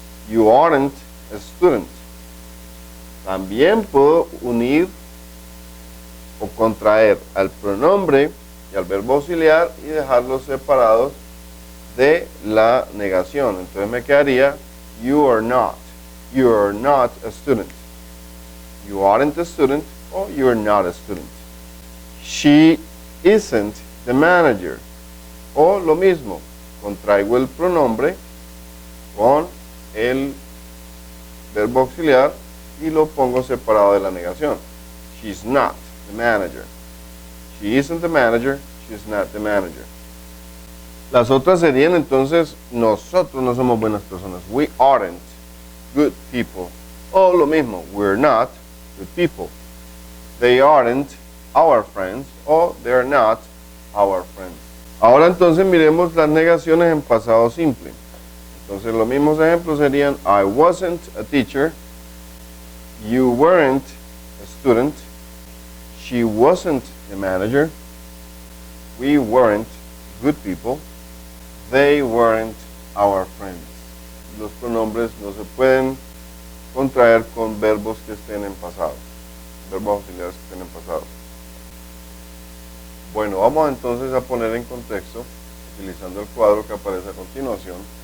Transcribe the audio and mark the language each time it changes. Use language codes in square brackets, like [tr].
[en] You aren't a student. [es] También puedo unir o contraer al pronombre y al verbo auxiliar y dejarlos separados de la negación. Entonces me quedaría [en] you are not a student. You aren't a student o you are not a student. She isn't the manager. [es] O lo mismo, contraigo el pronombre con el verbo auxiliar y lo pongo separado de la negación. [en] She's not the manager. She isn't the manager. She's not the manager. [es] Las otras serían entonces, nosotros no somos buenas personas. [en] We aren't good people. [es] O lo mismo, [en] we're not good people. They aren't our friends. O they're not our friends. [es] Ahora entonces miremos las negaciones en pasado simple. Entonces los mismos ejemplos serían [en] I wasn't a teacher. You weren't a student. She wasn't the manager. We weren't good people. They weren't our friends. [es] Los pronombres no se pueden contraer con verbos que estén en pasado. Verbos auxiliares que estén en pasado. Bueno, vamos entonces a poner en contexto, utilizando el cuadro que aparece a continuación.